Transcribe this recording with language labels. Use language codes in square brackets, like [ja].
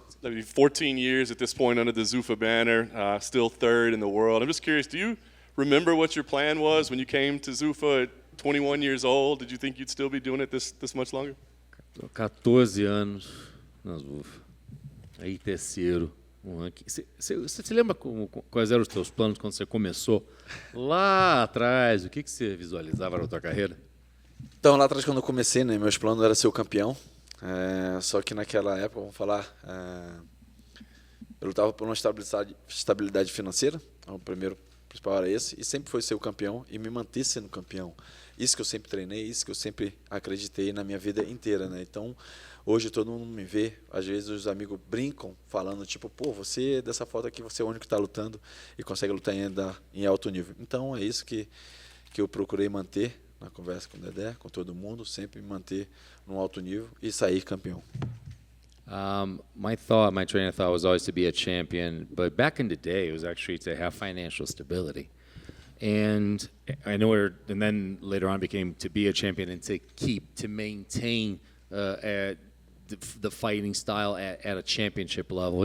[en] 14 years at this point under the Zuffa banner, still third in the world. I'm just curious, do you remember what your plan was when you came to Zuffa at 21 years old? Did you think you'd still be doing it this much longer? [pt] 14 anos na Zuffa. Aí terceiro. Você se lembra quais eram os teus planos quando você começou? Lá atrás, o que você visualizava na tua carreira? Então, lá atrás, quando eu comecei, né, meus planos era ser o campeão. Só que naquela época, vamos falar, eu lutava por uma estabilidade financeira. Então, o primeiro principal era esse. E sempre foi ser o campeão e me manter sendo campeão. Isso que eu sempre treinei, isso que eu sempre acreditei na minha vida inteira, né? Então, hoje todo mundo me vê, às vezes os amigos brincam, falando tipo, pô, você, dessa foto aqui, você é o único que está lutando e consegue lutar ainda em alto nível. Então, é isso que eu procurei manter na conversa com o Dedé, com todo mundo, sempre me manter no alto nível e sair campeão. [en] My trainer thought was always to be a champion, but back in the day, it was actually to have financial stability. And I know and then later on became to be a champion and to maintain the fighting style at a championship level.